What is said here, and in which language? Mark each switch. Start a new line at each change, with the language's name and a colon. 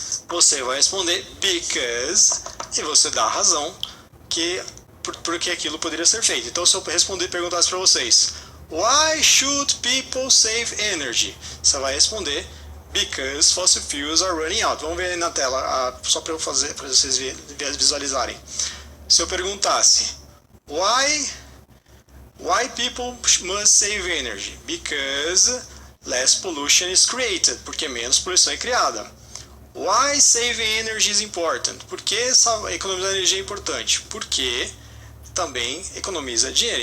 Portuguese: Você vai responder because, e você dá a razão porque aquilo poderia ser feito. Então, se eu responder e perguntasse para vocês,
English: why should people save energy?
Portuguese: Você vai responder,
English: because fossil fuels are running out.
Portuguese: Vamos ver aí na tela, só para eu fazer, para vocês visualizarem. Se eu perguntasse,
English: why people must save energy? Because less pollution is created.
Portuguese: Porque menos poluição é criada.
English: Why saving energy is important?
Portuguese: Por que economizar energia é importante? Porque também economiza dinheiro.